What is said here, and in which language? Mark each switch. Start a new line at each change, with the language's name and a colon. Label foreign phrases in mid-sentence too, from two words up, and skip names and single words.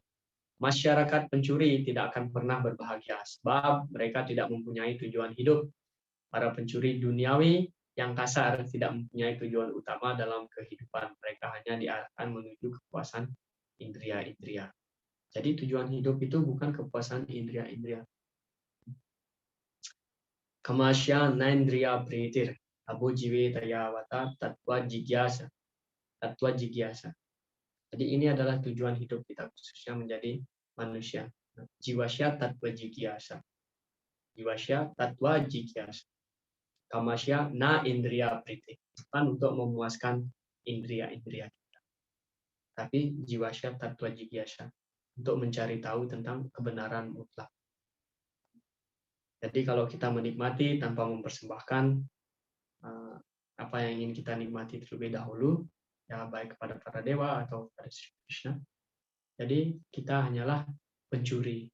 Indonesian: Masyarakat pencuri tidak akan pernah berbahagia sebab mereka tidak mempunyai tujuan hidup. Para pencuri duniawi yang kasar tidak mempunyai tujuan utama dalam kehidupan. Mereka hanya diarahkan menuju kepuasan indria-indria. Jadi tujuan hidup itu bukan kepuasan indria-indria.
Sanskrit: Kamasya naindriya pritir, abu jiwe tayawata tatwa jigyasa. Tatwa jigyasa.
Indonesian: Jadi ini adalah tujuan hidup kita, khususnya menjadi manusia.
Sanskrit: Jiwasya tatwa jigyasa. Jiwasya tatwa jigyasa. Kamasya na indriya priti,
Indonesian: bukan untuk memuaskan indria-indria kita, tapi
Sanskrit: jiwasya tatwa jigyasa,
Indonesian: untuk mencari tahu tentang kebenaran mutlak. Jadi kalau kita menikmati tanpa mempersembahkan apa yang ingin kita nikmati terlebih dahulu, ya baik kepada para dewa atau kepada Sri Krishna, jadi kita hanyalah pencuri.